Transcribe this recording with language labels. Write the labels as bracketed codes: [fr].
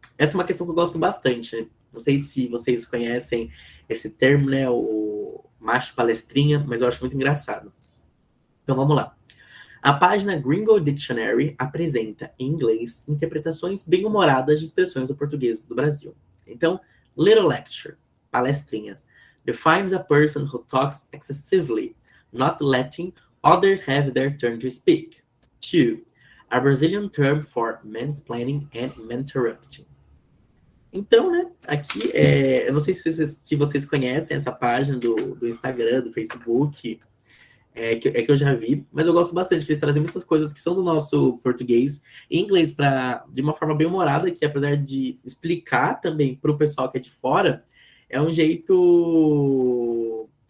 [pt] Essa é uma questão que eu gosto bastante, né? Não sei se vocês conhecem esse termo, né? O macho palestrinha, mas eu acho muito engraçado. Então vamos lá. A página Gringo Dictionary apresenta, em inglês, interpretações bem-humoradas de expressões do português do Brasil. Então, [en] Little Lecture, palestrinha, defines a person who talks excessively, not letting others have their turn to speak. 2. A Brazilian term for mansplaining and mentorrupting. [pt] Então, né, aqui, eu não sei se vocês conhecem essa página do Instagram, do Facebook, que eu já vi, mas eu gosto bastante, que eles trazem muitas coisas que são do nosso português em inglês, de uma forma bem humorada, que apesar de explicar também para o pessoal que é de fora, é um jeito...